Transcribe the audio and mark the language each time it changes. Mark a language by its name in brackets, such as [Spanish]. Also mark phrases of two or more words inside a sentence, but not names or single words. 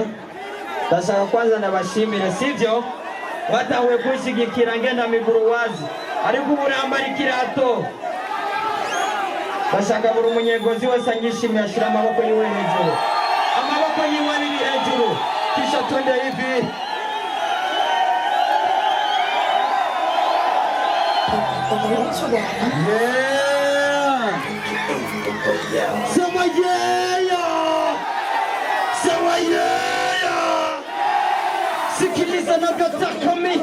[Rundi] Ndashaka kwanza ndabashimire sivyo batahuye kunshigikira ngenda [Swahili] miguru wazi [Rundi] ariko ubu nambara ikirato. Ndashaka buri munyegozi wese anyishimiye ashira amaboko yiwe hejuru. Amaboko yiwe ari hejuru. [Swahili] Kisha twende hivi. Sema yeah. Sema yeah. Sikiliza navyotaka mi.